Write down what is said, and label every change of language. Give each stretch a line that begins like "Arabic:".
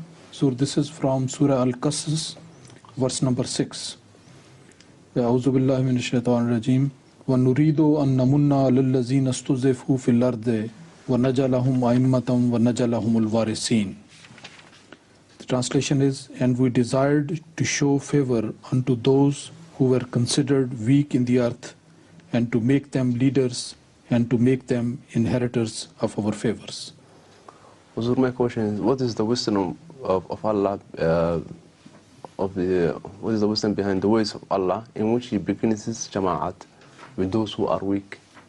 English: So this is from Surah Al-Qasas, verse number 6.
Arabic: أعوذ بالله من الشيطان الرجيم ونريد أن نمن على الذين استضعفوا في الأرض ونجعلهم أئمة ونجعلهم الوارثين.
English: The translation is, and we desired to show favor unto those who were considered weak in the earth, and to make them leaders, and to make them inheritors of our favors. Huzur, my question is, what is the wisdom of Allah, what is the wisdom behind the ways of Allah in which He begins His jama'at with those who are weak?